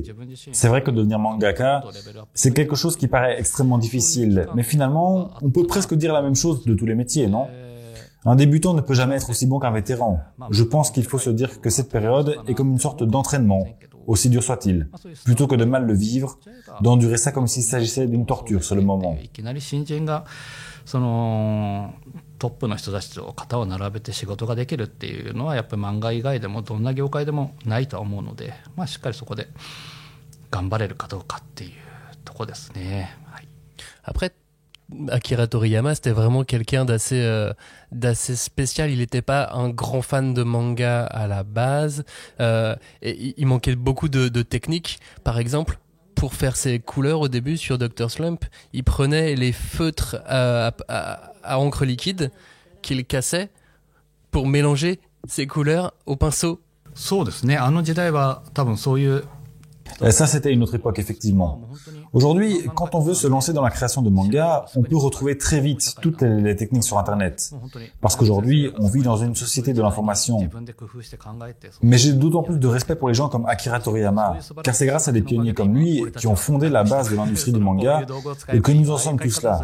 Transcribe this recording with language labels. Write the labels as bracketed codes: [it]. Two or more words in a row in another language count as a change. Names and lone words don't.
[fr] C'est vrai que devenir mangaka, c'est quelque chose qui paraît extrêmement difficile, mais finalement, on peut presque dire la même chose de tous les métiers, non ? Un débutant ne peut jamais être aussi bon qu'un vétéran. Je pense qu'il faut se dire que cette période est comme une sorte d'entraînement, aussi dur soit-il. Plutôt que de mal le vivre, d'endurer ça comme s'il s'agissait d'une torture sur le moment. [ja] トップの人たちと肩を並べて仕事ができるっていうのはやっぱり漫画以外でもどんな業界でもないとは思うので、まあしっかりそこで頑張れるかどうかっていうとこですね。はい。 [fr] Après, Akira Toriyama, c'était vraiment quelqu'un d'assez spécial. Il n'était pas un grand fan de manga à la base. Et il manquait beaucoup de techniques. Par exemple, pour faire ses couleurs au début sur Dr. Slump, il prenait les feutres à encre liquide qu'il cassait pour mélanger ses couleurs au pinceau. [ja] そうですね。あの時代は多分そういう [fr] Ça, c'était une autre époque, effectivement. Aujourd'hui, quand on veut se lancer dans la création de manga, on peut retrouver très vite toutes les techniques sur Internet. Parce qu'aujourd'hui, on vit dans une société de l'information. Mais j'ai d'autant plus de respect pour les gens comme Akira Toriyama, car c'est grâce à des pionniers comme lui qui ont fondé la base de l'industrie du manga et que nous en sommes tous là.